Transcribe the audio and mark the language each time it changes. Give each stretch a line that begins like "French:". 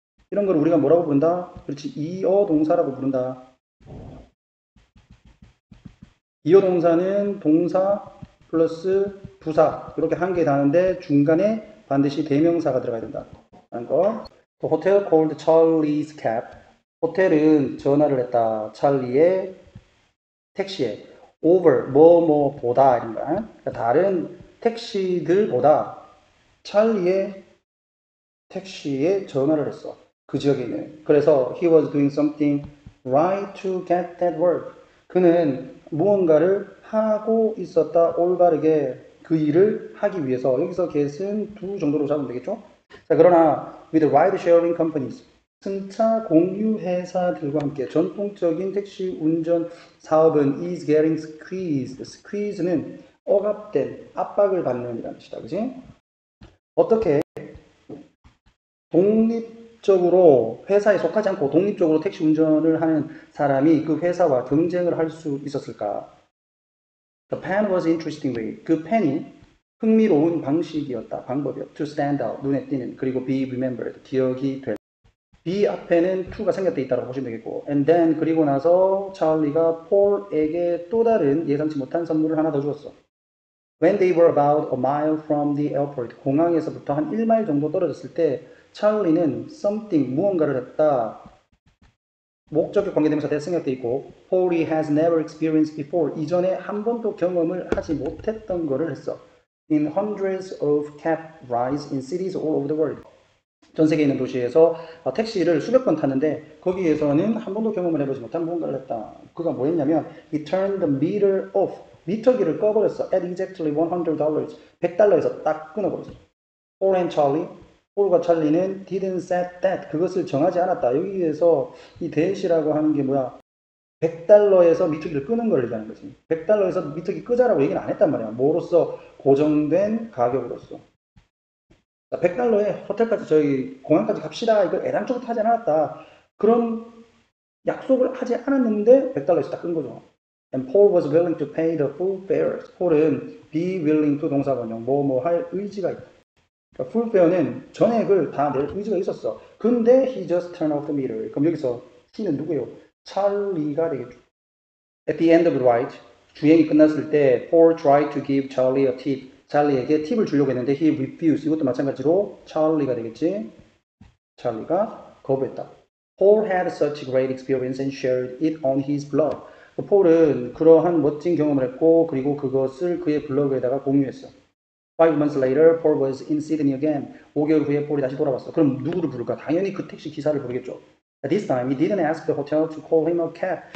Korean: 이런 걸 우리가 뭐라고 부른다? 그렇지. 이어 동사라고 부른다. 이어 동사는 동사 플러스 부사 이렇게 한 개 다는데 중간에 반드시 대명사가 들어가야 된다. 라는 거.
English: The hotel called Charlie's cab.
Korean: 호텔은 전화를 했다. 찰리의 택시에. over 뭐보다 이런 거야. 그러니까 다른 택시들보다 찰리의 택시에 전화를 했어. 그 지역에 있는. 그래서
English: he was doing something right to get that work.
Korean: 그는 무언가를 하고 있었다. 올바르게 그 일을 하기 위해서. 여기서 get은 두 정도로 잡으면 되겠죠? 자, 그러나
English: with ride sharing companies.
Korean: 승차 공유 회사들과 함께 전통적인 택시 운전 사업은
English: is getting squeezed.
Korean: squeeze는 억압된, 압박을 받는 이라는 뜻이다. 그지? 어떻게 독립적으로 회사에 속하지 않고 독립적으로 택시 운전을 하는 사람이 그 회사와 경쟁을 할 수 있었을까?
English: The pen was interesting way.
Korean: 그 펜이 흥미로운 방식이었다. 방법이었다.
English: To stand out.
Korean: 눈에 띄는. 그리고
English: be remembered.
Korean: 기억이 될. be 앞에는 to가 생략되어 있다고 보시면 되겠고.
English: And then
Korean: 그리고 나서 찰리가 폴에게 또 다른 예상치 못한 선물을 하나 더 주었어.
English: When they were about a mile from the airport.
Korean: 공항에서부터 한 1마일 정도 떨어졌을 때 찰리는
English: something
Korean: 무언가를 했다. 목적격 관계대명사 대 생략되어 있고 Paul이
English: has never experienced before.
Korean: 이전에 한 번도 경험을 하지 못했던 거를 했어.
English: In hundreds of cab rides in cities all over the world.
Korean: 전 세계에 있는 도시에서 택시를 수백 번 탔는데 거기에서는 한 번도 경험을 해보지 못한 무언가를 했다. 그가 뭐 했냐면
English: He turned the meter off.
Korean: 미터기를 꺼버렸어.
English: At exactly $100.
Korean: $100에서 딱 끊어버렸어.
English: Paul and Charlie.
Korean: 폴과 찰리는
English: didn't set that.
Korean: 그것을 정하지 않았다. 여기에서 이 that이라고 하는 게 뭐야? $100에서 미터기를 끄는 걸 얘기하는 거지. $100에서 미터기 끄자라고 얘기는 안 했단 말이야. 뭐로써? 고정된 가격으로서. $100에 호텔까지 저희 공항까지 갑시다. 이걸 애당초부터 하지 않았다. 그런 약속을 하지 않았는데 $100에서 딱 끈 거죠.
English: And Paul was willing to pay the full fare.
Korean: 폴은
English: be willing to
Korean: 동사번역 뭐 할 의지가 있다. 그러니까 full fare는 전액을 다 낼 의지가 있었어. 근데
English: he just turned off the meter.
Korean: 그럼 여기서 he는 누구예요? 찰리가 되겠죠.
English: At the end of the ride,
Korean: 주행이 끝났을 때
English: Paul tried to give Charlie a tip.
Korean: 찰리에게 팁을 주려고 했는데
English: he refused.
Korean: 이것도 마찬가지로 찰리가 되겠지. 찰리가 거부했다.
English: Paul had such great experience and shared it on his blog.
Korean: 폴은 그러한 멋진 경험을 했고 그리고 그것을 그의 블로그에다가 공유했어.
English: 5 months later, Paul was in Sydney again.
Korean: 5개월 후에 폴이 다시 돌아왔어. 그럼 누구를 부를까? 당연히 그 택시 기사를 부르겠죠.
English: At this time, he didn't ask the hotel to call him a cab.